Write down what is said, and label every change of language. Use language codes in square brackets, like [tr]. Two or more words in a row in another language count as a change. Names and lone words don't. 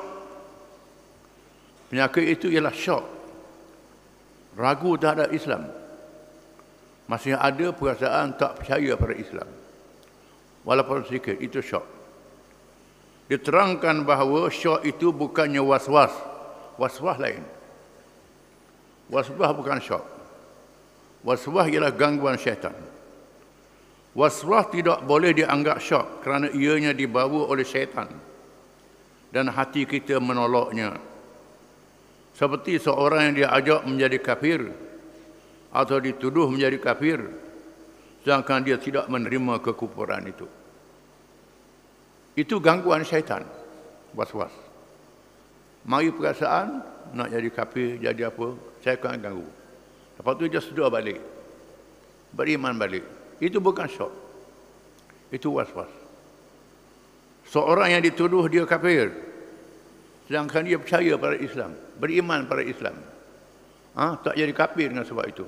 [ms] Penyakit itu ialah syak, ragu terhadap Islam. Masih ada perasaan tak percaya pada Islam, walaupun sedikit. Itu syak. Diterangkan bahawa syak itu bukannya was-was. Was-was lain. Was-was bukan syak. Was-was ialah gangguan syaitan. Was-was tidak boleh dianggap syak kerana ianya dibawa oleh syaitan dan hati kita menolaknya. Seperti seorang yang diajak menjadi kafir atau dituduh menjadi kafir, sedangkan dia tidak menerima kekufuran itu. Itu gangguan syaitan, was-was. Mari perasaan nak jadi kafir, jadi apa, saya akan ganggu. Lepas tu dia sedar balik, beriman balik. Itu bukan syak, itu was-was. Seorang yang dituduh dia kafir, sedangkan dia percaya pada Islam, beriman pada Islam, tak jadi kafir dengan sebab itu.